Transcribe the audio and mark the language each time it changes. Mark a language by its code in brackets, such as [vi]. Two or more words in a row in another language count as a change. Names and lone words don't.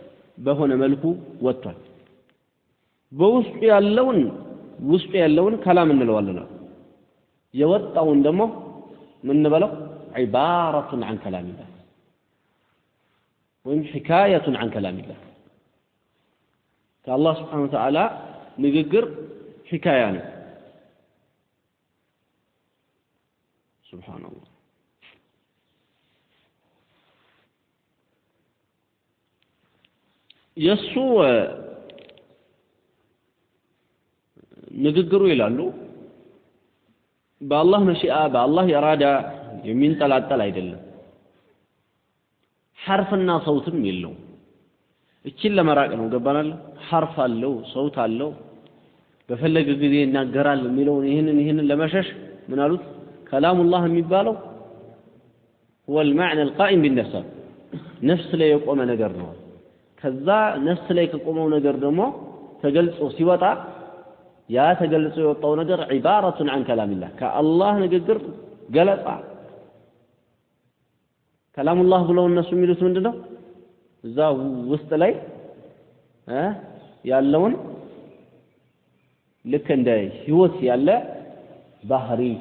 [am] በውስጥ ያለውን ከላም እንለዋለን የወጣውን ደግሞ ምን እንበለው [ar] عبارة عن كلام الله [am] ወይም [ar] حكاية عن كلام الله [am] ከአላህ [ar] سبحانه وتعالى [am] ንግግር ሂካያ ነው ሱብሃንአላህ የሱ ንግግሩ ይላሉ በአላህ መሺአ በአላህ ኢራዳ የሚንጠላጠል አይደለም ሐርፍና ሰውትም የለው እቺን ለመራቅ ነው ገባናል ሐርፍ አለው ሰውት አለው በፈለገ ጊዜ ይናገራል የሚለው ይሄንን ለመሸሽ ምን አሉት ከላሙላህ የሚባለው [ar] هو المعنى القائم بالنفس [am] ነፍስ ላይ የቆመ ነገር ነው ከዛ ነፍስ ላይ ከቆመው ነገር ደግሞ ተገልጾ ሲወጣ ያ ተገልጾ የወጣው ነገር [ar] عبارة عن كلام الله [am] ከአላህ ንግግር ገለጻ ከላሙላህ ብለው እነሱ የሚሉት ምንድነው እዛ ውስጥ ላይ ያለውን ልክ እንደ ህይወት ያለ ባህሪ